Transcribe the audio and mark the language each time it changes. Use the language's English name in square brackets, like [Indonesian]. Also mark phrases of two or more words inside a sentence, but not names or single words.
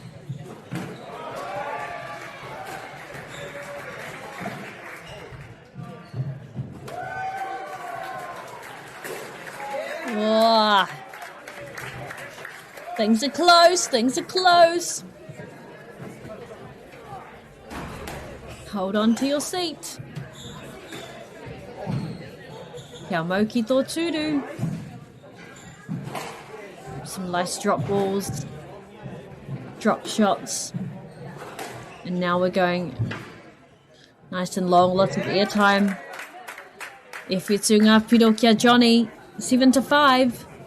[English] Oh. Things are close, things are close. Hold on to your seat. [Māori] Kia mau ki tō tūru. [English] Some nice drop balls, drop shots. And now we're going nice and long, lots of airtime. [Māori] E whetū ngā piro kia Johnny, 7-5.